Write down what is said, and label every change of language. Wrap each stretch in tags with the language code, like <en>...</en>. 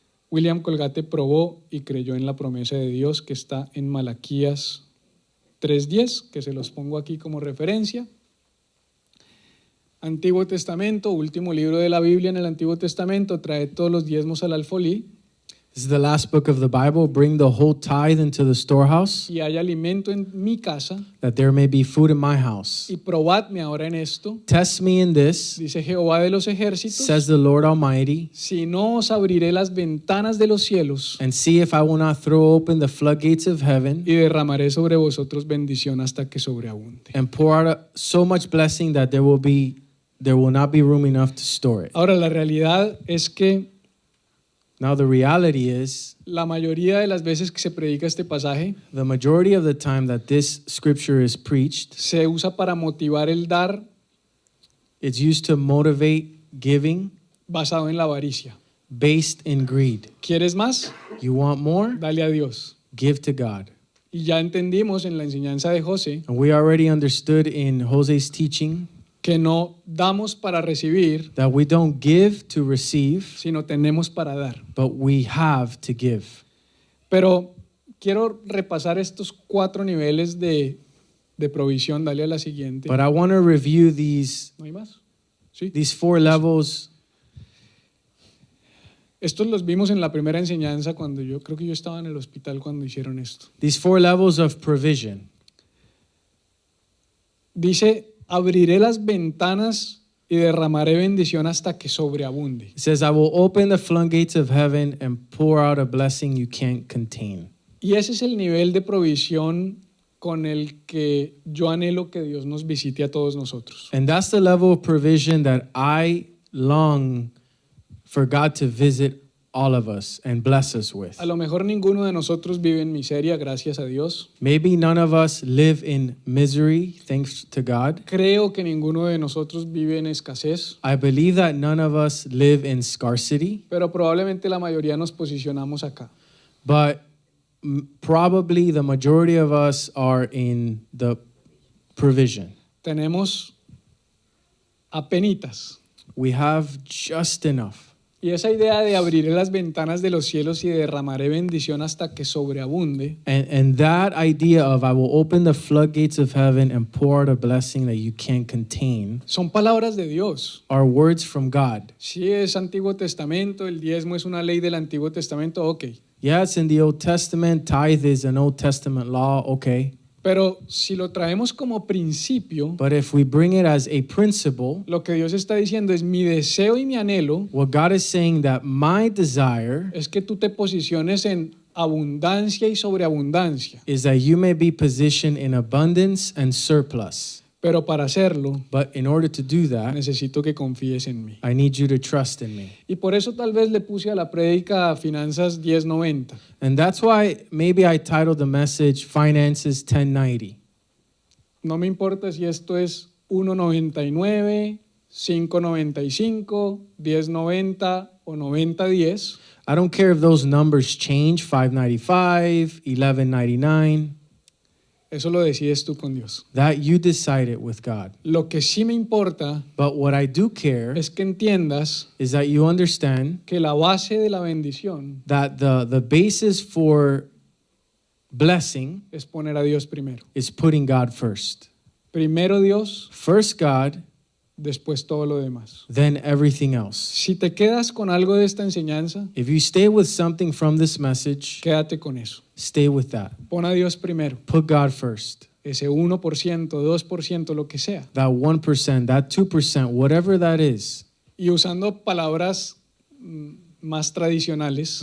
<es>William Colgate probó y creyó en la promesa de Dios que está en Malaquías 3:10, que se los pongo aquí como referencia. Antiguo Testamento, último libro de la Biblia en el Antiguo Testamento, trae todos los diezmos al alfolí.</es> <en>This is the last book of the Bible. Bring the whole tithe into the storehouse,</en> <es>Y hay alimento en mi casa,</es> <en>that there may be food in my house.</en> <es>y probadme ahora en esto,</es> <en>Test me in this,</en> <es>dice Jehová de los ejércitos,</es> <en>says the Lord Almighty,</en> <es>si no os abriré las ventanas de los cielos</es> <en>and see if I will not throw open the floodgates of heaven</en> <es>y derramaré sobre vosotros bendición hasta que sobreabunde.</es> <en>and pour out so much blessing that there will not be room enough to store it.</en> <es>Ahora, la realidad es que</es> <en>Now the reality is,</en> <es>la mayoría de las veces que se predica este pasaje</es> <en>the majority of the time that this scripture is preached,</en> <es>se usa para motivar el dar</es> <en>it's used to motivate giving</en> <es>basado en la avaricia.</es> <en>based in greed.</en> <es>¿Quieres más?</es> <en>You want more?</en> <es>Dale a Dios.</es> <en>Give to God.</en> <es>Y ya entendimos en la enseñanza de José</es> <en>And we already understood in Jose's teaching</en> <es>que no damos para recibir,</es> <en>that we don't give to receive,</en> <es>sino tenemos para dar.</es> <en>but we have to give.</en> <es>Pero quiero repasar estos 4 niveles de provisión. Dale a la siguiente.</es> <en>But I want to review these</en> <es>¿No hay más? Sí.</es> <en>4 levels.</en> <es>Estos los vimos en la primera enseñanza cuando creo que yo estaba en el hospital cuando hicieron esto.</es> <en>These 4 levels of provision.</en> <es>Dice, abriré las ventanas y derramaré bendición hasta que sobreabunde.</es> <en>It says, I will open the floodgates of heaven and pour out a blessing you can't contain.</en> <es>Y ese es el nivel de provisión con el que yo anhelo que Dios nos visite a todos nosotros.</es> <en>And that's the level of provision that I long for God to visit all of us and bless us with.</en> <es>A lo mejor ninguno de nosotros vive en miseria, gracias a Dios.</es> <en>Maybe none of us live in misery, thanks to God.</en> <es>Creo que ninguno de nosotros vive en escasez,</es> <en>I believe that none of us live in scarcity,</en> <es>pero probablemente la mayoría nos posicionamos acá.</es> <en>but probably the majority of us are in the provision.</en> <es>Tenemos apenitas.</es> <en>We have just enough.</en> <es>Y esa idea de abriré las ventanas de los cielos y derramaré bendición hasta que sobreabunde,</es> <en>And that idea of I will open the floodgates of heaven and pour out a blessing that you can't contain</en> <es>son palabras de Dios.</es> <en>are words from God.</en> <es>Si es Antiguo Testamento, el diezmo es una ley del Antiguo Testamento, ok.</es> <en>Yeah, it's in the Old Testament. Tithe is an Old Testament law, okay.</en> <es>Pero si lo traemos como principio,</es> <en>But if we bring it as a principle,</en> <es>lo que Dios está diciendo es mi deseo y mi anhelo</es> <en>what God is saying that my desire</en> <es>es que tú te posiciones en abundancia y sobreabundancia.</es> <en>is that you may be positioned in abundance and surplus.</en> <es>Pero para hacerlo,</es> <en>But in order to do that,</en> <es>necesito que confíes en mí.</es> <en>I need you to trust in me.</en> <es>Y por eso tal vez le puse a la prédica Finanzas 1090.</es> <en>And that's why maybe I titled the message Finances 1090.</en> <es>No me importa si esto es 1.99, 5.95, 10.90 o 90.10.</es> <en>I don't care if those numbers change, 595, 1199.</en> <es>Eso lo decides tú con Dios.</es> <en>That you decide it with God.</en> <es>Lo que sí me importa</es> <en>But what I do care</en> <es>es que entiendas</es> <en>is that you understand</en> <es>que la base de la bendición</es> <en>that the basis for blessing</en> <es>es poner a Dios primero.</es> <en>is putting God first.</en> <es>Primero Dios,</es> <en>First God,</en> <es>después todo lo demás.</es> <en>then everything else.</en> <es>Si te quedas con algo de esta enseñanza,</es> <en>If you stay with something from this message,</en> <es>quédate con eso.</es> <en>stay with that.</en> <es>Pon a Dios primero.</es> <en>Put God first.</en> <es>Ese 1%, 2%, lo que sea.</es> <en>That 1%, that 2%, whatever that is.</en> <es>Y usando palabras más tradicionales,</es>